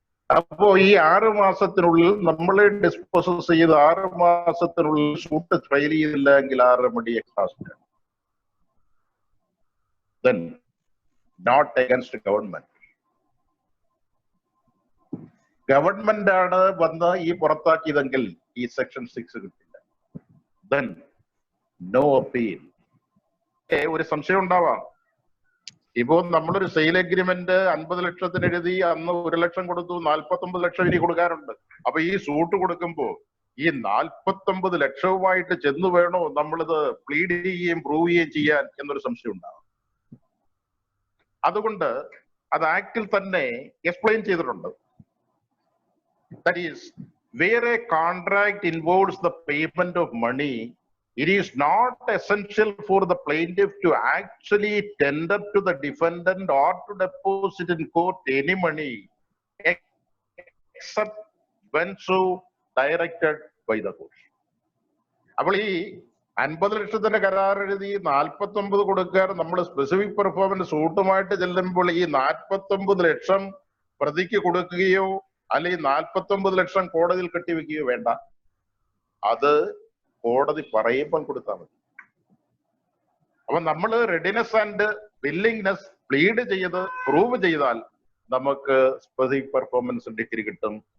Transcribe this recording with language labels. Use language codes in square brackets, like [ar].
[ml] അപ്പോ ഈ 6 മാസത്തിനുള്ളിൽ നമ്മളെ ഡിസ്പോസസ് ചെയ്ത് 6 മാസത്തിനുള്ളിൽ സൂട്ട് ഫയൽ ചെയ്തില്ല എങ്കിൽ ആ remedy എക്സാസ്റ്റ്. [en] Then not against government. [ml] Government ആണ് വന്ന് ഈ പുറത്താക്കിയതെങ്കിൽ ഈ സെക്ഷൻ 6 കിട്ടില്ല. [en] Then no appeal. [ml] ഒരു സംശയം ഉണ്ടാവാം. ഇപ്പോ നമ്മളൊരു സെയിൽ എഗ്രിമെന്റ് 50 ലക്ഷത്തിന് എഴുതി അന്ന് 1 ലക്ഷം കൊടുത്തു, 49 ലക്ഷം ഇനി കൊടുക്കാറുണ്ട്. അപ്പൊ ഈ സൂട്ട് കൊടുക്കുമ്പോ ഈ 49 ലക്ഷവുമായിട്ട് ചെന്ന് വേണോ നമ്മളിത് പ്ലീഡ് ചെയ്യുകയും പ്രൂവ് ചെയ്യുകയും ചെയ്യാൻ എന്നൊരു സംശയം ഉണ്ടാവും. അതുകൊണ്ട് അത് ആക്ടിൽ തന്നെ എക്സ്പ്ലെയിൻ ചെയ്തിട്ടുണ്ട്. [en] That is, where a contract involves the payment of money, it is not essential for the plaintiff to actually tender to the defendant or to deposit in court any money except when so directed by the court. [ml] അപ്പോൾ ഈ 50 ലക്ഷത്തിന്റെ കരാർ എഴുതി 49 കൊടുക്കാറ് നമ്മൾ specific performance സൂട്ടുമായിട്ട് ചെല്ലുമ്പോൾ ഈ 49 ലക്ഷം പ്രതിക്ക് കൊടുക്കുകയോ അല്ലെങ്കിൽ 49 ലക്ഷം കോടതിയിൽ കെട്ടിവെക്കുകയോ വേണ്ട. അത് കോടതി പറയുമ്പം കൊടുത്താൽ മതി. അപ്പൊ നമ്മൾ റെഡിനെസ് ആൻഡ് വില്ലിങ്നെസ് പ്ലീഡ് ചെയ്ത് പ്രൂവ് ചെയ്താൽ നമുക്ക് സ്പെസിഫിക് പെർഫോമൻസ് ഡിഗ്രി കിട്ടും.